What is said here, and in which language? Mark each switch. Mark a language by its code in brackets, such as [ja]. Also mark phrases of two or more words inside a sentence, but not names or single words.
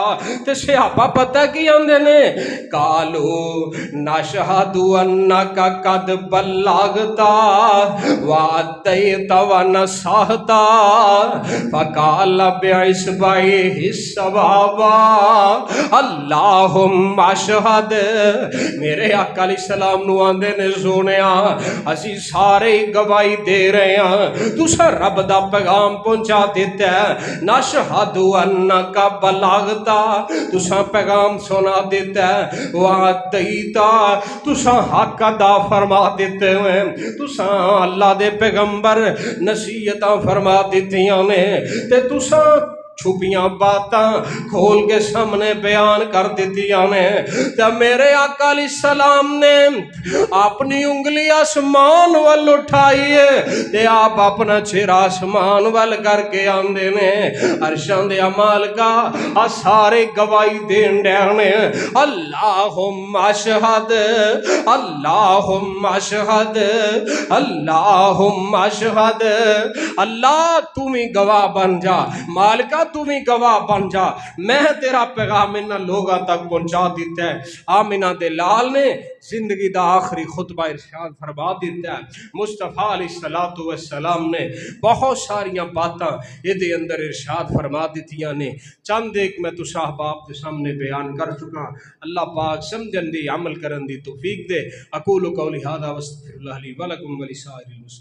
[pa] تے صحابہ پتہ کی آندے نے [ar] قالو نشہد انک قد بلغتا واتیت ونصحتا فقال بعصبعیہ السبابہ اللہم اشہد۔ [pa] میرے آقا علیہ السلام نو آندے نے سونیا اسی سارے گواہی دے رہے ہیں تسا رب دا پیغام پہنچا دیتا ہے، [ar] نشہد انک بلغتا [pa] تسا پیغام سنا دیتا ہے، واتیتا تسا حق ادا فرما دیتے ہوئے، تسا اللہ دے پیغمبر نصیحتاں فرما دیتیاں نے، تے تسا چھپیاں باتاں کھول کے سامنے بیان کر دیتیاں نے۔ تے میرے آقا علیہ السلام نے اپنی انگلی آسمان وال اٹھائی ہے تے آپ اپنا چہرہ آسمان وال کر کے آندے نے عرشاں دے مالکا آ سارے گواہی دین ڈیانے [ar] اللہم اشہد اللہم اشہد اللہم اشہد، [pa] اللہ تم ہی گواہ بن جا، مالکہ تم ہی گواہ بن جا، میں تیرا پیغام انہاں لوگاں تک پہنچا دیتا ہے۔ آمینہ دے لال نے زندگی دا آخری خطبہ ارشاد فرما دیتا ہے۔ مصطفیٰ علیہ السلام نے بہت ساریاں باتاں یہ دے اندر ارشاد فرما دیتیاں نے، چند ایک میں تو صاحب [ur] آپ کے سامنے بیان کر چکا۔ [pa] اللہ پاک سمجھن دی عمل کرن دی توفیق دے۔ [ar] اقول قولی ھذا واستغفر اللہ لی ولکم ولسائر المسلمین۔